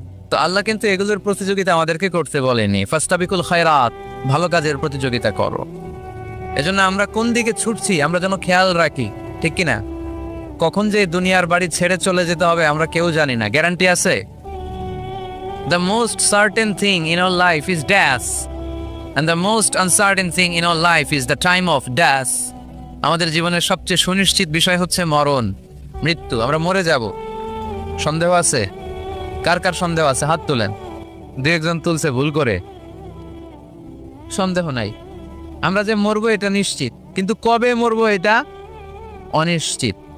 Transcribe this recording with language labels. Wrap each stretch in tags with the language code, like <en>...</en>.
<bn>তো আল্লাহ কিন্তু এগুলোর প্রতিযোগিতা আমাদেরকে করতে বলেনি।</bn> <ar>ফাস্তাবিকুল খায়রাত,</ar> <bn>ভালো কাজের প্রতিযোগিতা করো। এজন্য আমরা কোন দিকে ছুটছি আমরা যেন খেয়াল রাখি, ঠিক কিনা? কখন যে দুনিয়ার বাড়ি ছেড়ে চলে যেতে হবে আমরা কেউ জানি না, গ্যারান্টি আছে?</bn> <en>The most certain thing in our life is death, and the most uncertain thing in our life is the time of death.</en> <bn>আমাদের জীবনের সবচেয়ে সুনিশ্চিত বিষয় হচ্ছে মরণ, মৃত্যু। আমরা মরে যাব। সন্দেহ আছে? কার কার সন্দেহ আছে? হাত তোলেন। 2-1 তুলছে ভুল করে। সন্দেহ নাই, আমরা যে মরবো এটা নিশ্চিত, কিন্তু কবে মরবো এটা অনিশ্চিত।</bn>